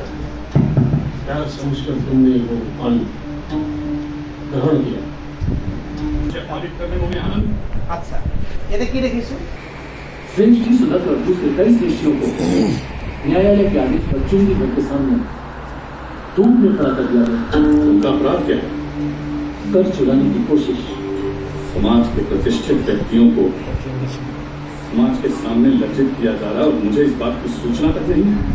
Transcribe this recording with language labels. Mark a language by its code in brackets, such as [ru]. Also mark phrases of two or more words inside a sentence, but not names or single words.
[hi] क्या समझकर तुमने वो ऑडिट ग्रहण किया? ऑडिट करने में मुझे आनंद। [as] আচ্ছা, এটা কি দেখিছোঁ? [hi] फ्रेंच की सुलह और दूसरे कई देशों को न्यायालय के आदेश पर चुंगी भर के सामने धूप में खड़ा कर दिया गया। उनका अपराध क्या है? कर चुराने की कोशिश। समाज के प्रतिष्ठित व्यक्तियों को समाज के सामने लज्जित किया जा रहा है और मुझे इस बात की सूचना तक नहीं है।